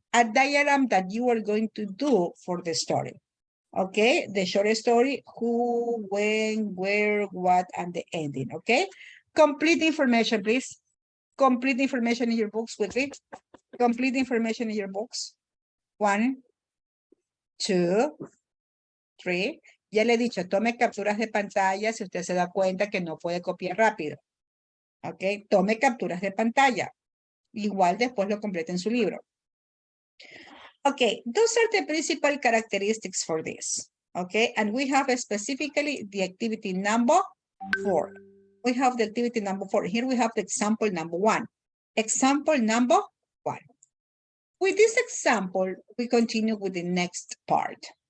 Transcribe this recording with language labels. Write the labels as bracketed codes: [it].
[en] A diagram that you are going to do for the story. Okay, the short story, who, when, where, what, and the ending. Okay, complete information, please. Complete information in your books quickly. Complete information in your books. 1, 2, 3. [es] Ya le he dicho, tome capturas de pantalla si usted se da cuenta que no puede copiar rápido. Ok, tome capturas de pantalla. Igual después lo complete en su libro. [en] Okay, those are the principal characteristics for this. Okay, and we have specifically the activity number 4. We have the activity number 4. Here we have the example number 1. Example number 1. With this example, we continue with the next part.